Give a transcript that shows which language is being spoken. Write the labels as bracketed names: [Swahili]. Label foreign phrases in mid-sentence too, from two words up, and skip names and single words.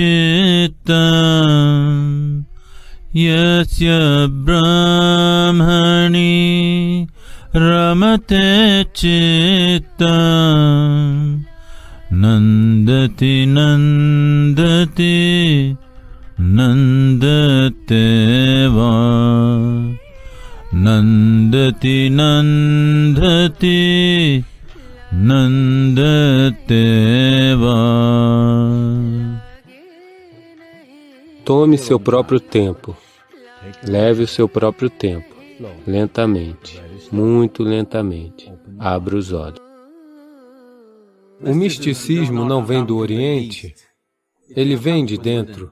[Sanskrit] cittam Yasya brahmani ramate cittam nandati nandati nandate va nandati nandati nandate va. [Portuguese] Tome seu próprio tempo. Leve o seu próprio tempo. Lentamente, muito lentamente. Abra os olhos. O misticismo não vem do Oriente, ele vem de dentro.